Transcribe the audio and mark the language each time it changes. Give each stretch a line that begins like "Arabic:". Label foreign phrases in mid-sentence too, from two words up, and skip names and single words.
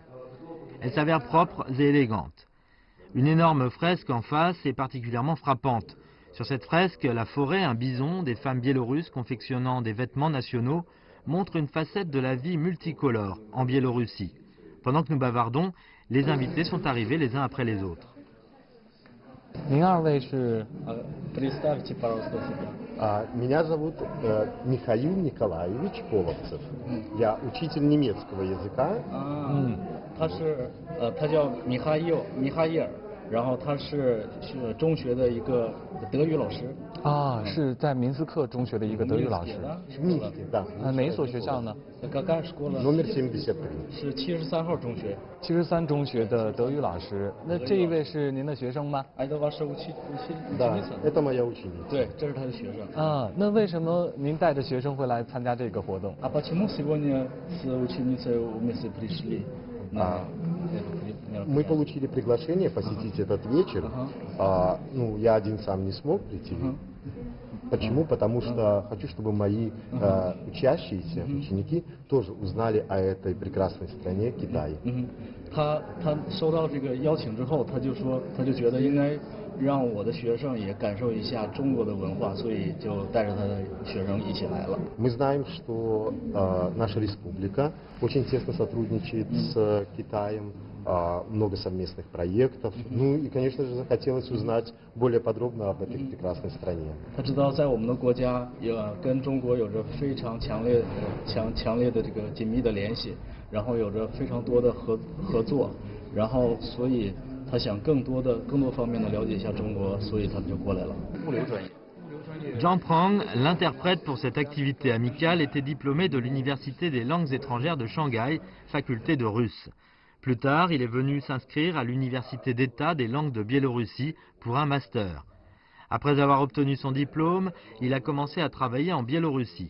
French: Elles s'avèrent propres et élégantes. Une énorme fresque en face est particulièrement frappante. Sur cette fresque, la forêt, un bison, des femmes biélorusses confectionnant des vêtements nationaux montrent une facette de la vie multicolore en Biélorussie. Pendant que nous bavardons, les invités sont arrivés les uns après les autres.
Russian: Представьте, пожалуйста, себя. Меня зовут Михаил Николаевич Половцев. Я учитель немецкого языка.
Chinese: 他叫米哈伊尔， 然后他是中学的一个德语老师。啊，是在明斯克中学的一个德语老师。哪一所学校呢？是73号中学。 73中学的德语老师。那这一位是您的学生吗？对，这是他的学生。啊，那为什么您带着学生会来参加这个活动？
Russian: Мы получили приглашение посетить этот вечер. Ну, я один сам не смог прийти. Почему? Потому что хочу, чтобы мои учащиеся, ученики тоже узнали о этой прекрасной стране Китае.
Chinese: 他收到这个邀请之后，他就觉得应该让我的学生也感受一下中国的文化，所以就带着他的学生一起来了。
Russian: Мы знаем, что наша республика очень тесно сотрудничает с Китаем, много совместных проектов. Ну и, конечно же, захотелось узнать более подробно об этой прекрасной стране.
Chinese: 他知道在我们的国家也跟中国有着非常强烈的这个紧密的联系，然后有着非常多的合作，然后所以他想更多方面的了解一下中国，所以他们就过来了。物流专业。
French: Zhang Prang, l'interprète pour cette activité amicale, était diplômé de l'Université des langues étrangères de Shanghai, faculté de russe. Plus tard, il est venu s'inscrire à l'Université d'État des langues de Biélorussie pour un master. Après avoir obtenu son diplôme, il a commencé à travailler en Biélorussie.